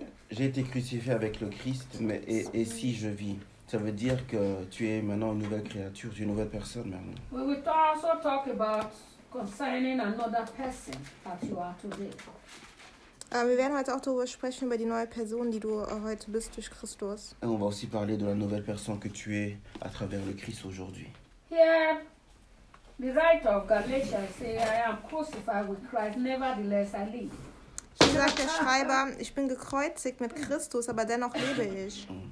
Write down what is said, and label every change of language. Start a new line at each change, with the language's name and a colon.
French: J'ai été crucifié avec le Christ, mais et si je vis? Ça veut dire que tu es maintenant une nouvelle créature, une nouvelle personne, maman.
English: We will also talk about concerning another person that you are today.
German: Wir werden heute auch darüber sprechen, über die neue Person, die du heute bist durch Christus.
French: Et on va aussi parler de la nouvelle personne que tu es à travers le Christ aujourd'hui.
English: Here, the writer of Galatians says, I am crucified with Christ, nevertheless I live.
German: Hier sagt der Schreiber, ich bin gekreuzigt mit Christus, aber dennoch lebe ich.